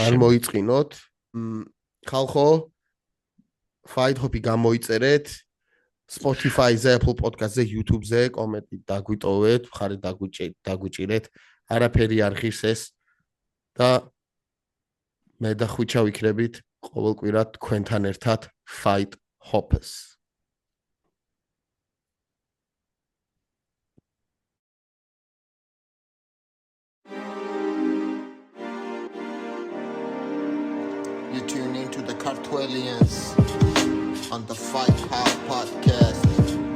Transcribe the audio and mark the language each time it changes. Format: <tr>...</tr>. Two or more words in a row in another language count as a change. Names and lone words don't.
<ka>არ მოიწყინოთ. ხალხო Fight Hop-ი გამოიწერეთ. Spotify-ზე, Apple Podcast-ზე, YouTube-ზე კომენტი დაგვიტოვეთ, მხარი დაგვიჭირეთ. არაფერი არ ღირს ეს და მე და ხვიჩა ვიქნებით ყოველ კვირა თქვენთან ერთად Fight Hop-ს.</ka> <en>You tune into the Cartwellians on the Fight Hop Podcast.</en>